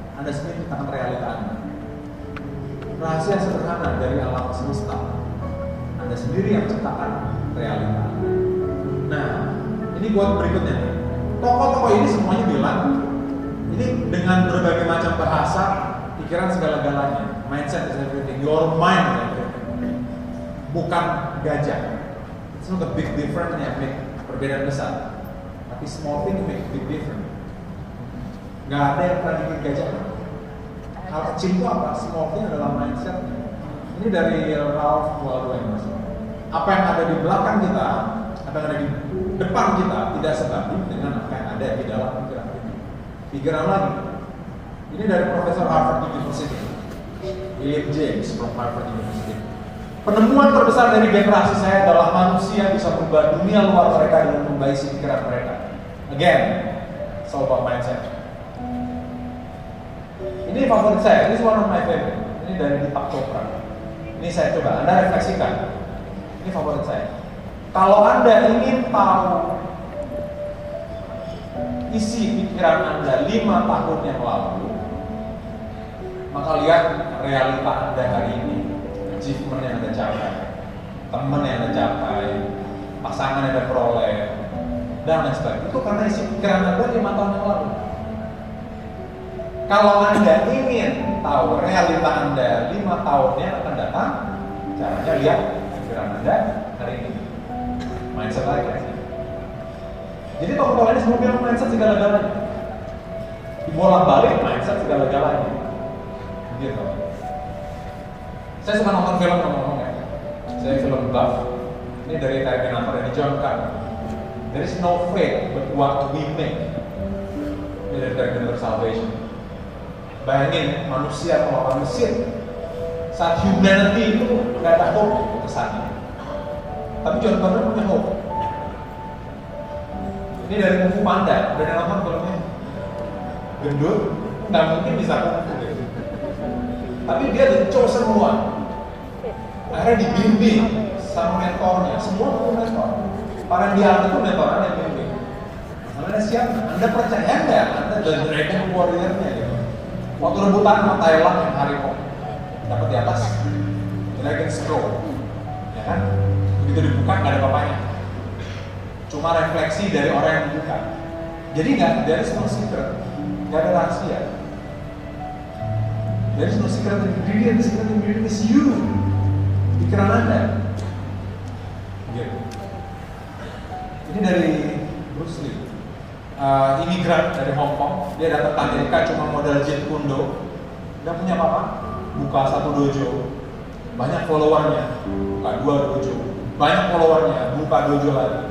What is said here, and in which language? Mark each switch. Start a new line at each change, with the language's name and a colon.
Indonesian: Anda sendiri menciptakan realita Anda. Rahasia sederhana dari alam semesta, Anda sendiri yang menciptakan realita. Nah, ini buat berikutnya nih. Tokoh-tokoh ini semuanya bilang, ini dengan berbagai macam bahasa, pikiran segala-galanya.
English: Mindset is everything. Your mind is everything.
Indonesian: Bukan gajah.
English: It's not a big difference
Indonesian: yang
English: make
Indonesian: perbedaan besar. Tapi
English: small thing make big difference.
Indonesian: Gak ada yang pernah bikin gajah. Hal kecil itu apa?
English: Small thing
Indonesian: adalah mindset. Ini dari Ralph Waldo Emerson. Apa yang ada di belakang kita, apa yang ada di depan kita tidak sebanding dengan apa yang ada di dalam pikiran kita. Pikiran lagi. Ini dari Profesor Harvard University, William James from Harvard University. Penemuan terbesar dari generasi saya adalah manusia bisa merubah dunia luar mereka dengan membaisi pikiran mereka.
English: Again, it's all about mindset.
Indonesian: Ini favorit saya, ini
English: one of my favorite.
Indonesian: Ini dari Deepak Chopra. Ini saya coba, Anda refleksikan. Ini favorit saya. Kalau Anda ingin tahu isi pikiran Anda 5 tahun yang lalu, Maka lihat realita Anda hari ini, achievement yang Anda capai, teman yang Anda capai, pasangan yang Anda peroleh, dan lain sebagainya. Itu karena isi pikiran Anda 5 tahun yang lalu. Kalau Anda ingin tahu realita Anda 5 tahun yang akan datang, caranya lihat pikiran Anda hari ini. Mindset lagi. Jadi Pak Kepala ini semua bilang mindset segala-galanya. Dibolak-balik mindset segala-galanya. Gitu. Saya suka nonton film ngomong ya. Saya film buff. Ini dari Terminator yang dijalankan.
English: There is no fate but what we make.
Indonesian: Ini dari Terminator Salvation. Bayangin manusia melawan mesin. Saat humanity itu nggak ada hope kesannya. Tapi John Connor punya hope. Ini dari Kung Fu Panda. Udah nonton filmnya? Gendut, nggak mungkin bisa kung fu gitu. Tapi dia
English: the chosen one.
Indonesian: Akhirnya dibimbing sama mentornya. Semua perlu mentor. Para dia itu mentoran yang bimbing. Masalahnya siapa? Anda percaya nggak? Anda the Dragon Warrior-nya gitu. Waktu rebutan sama Thailand yang harimau dapat di atas Dragon Scroll, ya kan? Begitu dibuka nggak ada apa-apanya. Cuma refleksi dari orang yang membuka. Jadi nggak,
English: there is no secret,
Indonesian: nggak ada rahasia.
English: There is no secret ingredient, the secret ingredient is you.
Indonesian: Pikiran Anda. Gitu. Ini dari Bruce Lee, imigran dari Hong Kong. Dia datang ke Amerika cuma modal Jeet Kune Do, nggak punya apa-apa. Buka 1 dojo, banyak followernya. Buka 2 dojo, banyak followernya, buka dojo lagi.